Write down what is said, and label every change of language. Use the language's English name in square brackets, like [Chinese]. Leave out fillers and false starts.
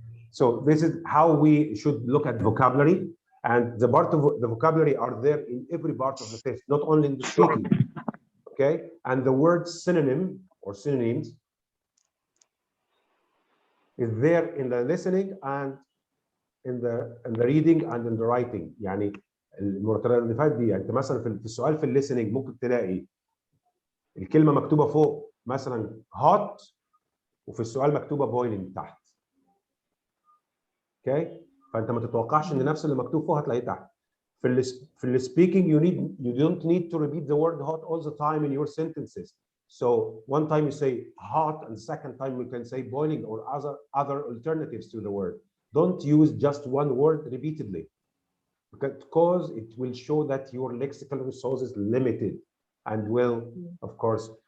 [English] So this is how we should look at vocabulary, and the part of the vocabulary are there in every part of the text, not only in the speaking. Okay, and the word synonym or synonyms is there in the listening and in the reading and in the writing. [Arabic] يعني المترادفات دي، انت مثلا في السؤال في الليسننج ممكن تلاقي الكلمه مكتوبه فوق مثلا hot، وفي السؤال مكتوبه boiling تحت. اوكي، فانت ما تتوقعش ان نفس اللي مكتوب فوق هتلاقيه تحت. في ال [English] speaking you don't need to repeat the word hot all the time in your sentences. So one time you say hot, and the second time you can say boiling or other alternatives to the word. Don't use just one word repeatedly, because it will show that your lexical resources limited and will of course.